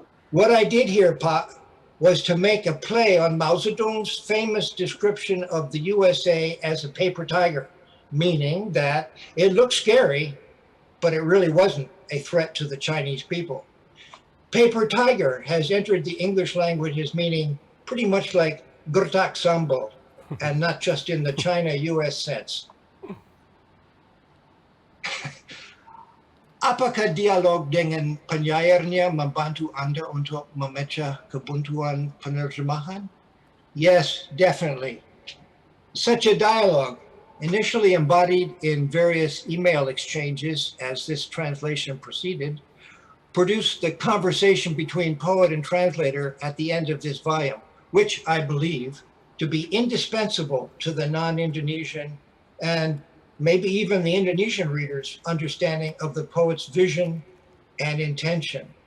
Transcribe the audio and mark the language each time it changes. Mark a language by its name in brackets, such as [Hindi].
[English] What I did here, Pa, was to make a play on Mao Zedong's famous description of the USA as a paper tiger, meaning that it looked scary, but it really wasn't a threat to the Chinese people. Paper tiger has entered the English language as meaning pretty much like [Indonesian] gertak sambal, [English] and not just in the China-US sense. [Indonesian] Apakah dialog dengan penyairnya membantu Anda untuk memecah kebuntuan penerjemahan? [English] Yes, definitely. Such a dialogue, initially embodied in various email exchanges as this translation proceeded, produced the conversation between poet and translator at the end of this volume, which I believe to be indispensable to the non-Indonesian and maybe even the Indonesian reader's understanding of the poet's vision and intention.